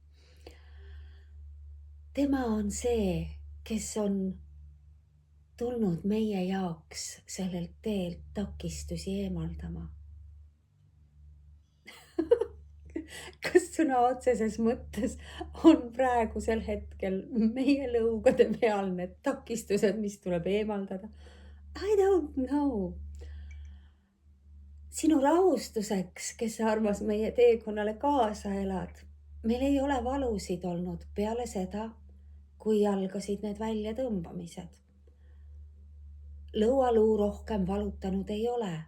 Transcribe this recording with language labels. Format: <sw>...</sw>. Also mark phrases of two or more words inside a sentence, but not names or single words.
<et>Tema on see, kes on tulnud meie jaoks sellelt teelt takistusi eemaldama. Kas sõna otseses mõttes on praegusel hetkel meie lõugade peal need takistused, mis tuleb eemaldada?</et> <en>I don't know.</en> <et>Sinu rahustuseks, kes sa armas meie teekonnale kaasa elad, meil ei ole valusid olnud peale seda, kui algasid need väljatõmbamised. Lõualuu rohkem valutanud ei ole.</et>